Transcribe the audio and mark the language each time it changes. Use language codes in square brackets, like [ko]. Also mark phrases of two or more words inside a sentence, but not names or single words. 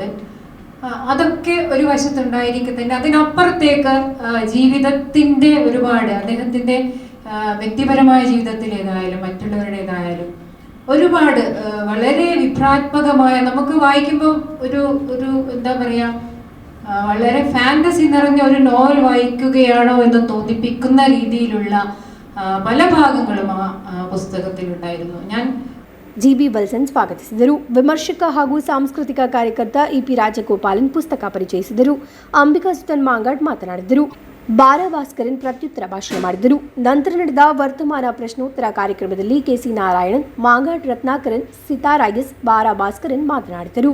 [ml] അതൊക്കെ ഒരു വശത്തുണ്ടായിരിക്കുന്നുണ്ട്. അതിനപ്പുറത്തേക്ക് ജീവിതത്തിന്റെ ഒരുപാട്, അദ്ദേഹത്തിന്റെ വ്യക്തിപരമായ ജീവിതത്തിലേതായാലും മറ്റുള്ളവരുടേതായാലും ഒരുപാട് വളരെ വിഭ്രാത്മകമായ, നമുക്ക് വായിക്കുമ്പോൾ ഒരു എന്താ പറയാ, വളരെ ഫാന്റസി നിറഞ്ഞ ഒരു നോവൽ വായിക്കുകയാണോ എന്ന് തോന്നിപ്പിക്കുന്ന രീതിയിലുള്ള പല ഭാഗങ്ങളും ആ പുസ്തകത്തിലുണ്ടായിരുന്നു. ഞാൻ [kn] ಜಿಬಿ ವಲ್ಸನ್ ಸ್ವಾಗತಿಸಿದರು. ವಿಮರ್ಶಕ ಹಾಗೂ ಸಾಂಸ್ಕೃತಿಕ ಕಾರ್ಯಕರ್ತ ಇಪಿ ರಾಜಗೋಪಾಲನ್ ಪುಸ್ತಕ ಪರಿಚಯಿಸಿದರು. ಅಂಬಿಕಾ ಸುತನ್ ಮಾಂಗಾಡ್ ಮಾತನಾಡಿದರು. ಬಾರಾ ಭಾಸ್ಕರನ್ ಪ್ರತ್ಯುತ್ತರ ಭಾಷಣ ಮಾಡಿದರು. ನಂತರ ನಡೆದ ವರ್ತಮಾನ ಪ್ರಶ್ನೋತ್ತರ ಕಾರ್ಯಕ್ರಮದಲ್ಲಿ ಕೆಸಿ ನಾರಾಯಣನ್, ಮಾಂಗಾಡ್ ರತ್ನಾಕರನ್, ಸಿತಾರಾಯಸ್, ಬಾರಾ ಭಾಸ್ಕರನ್ ಮಾತನಾಡಿದರು.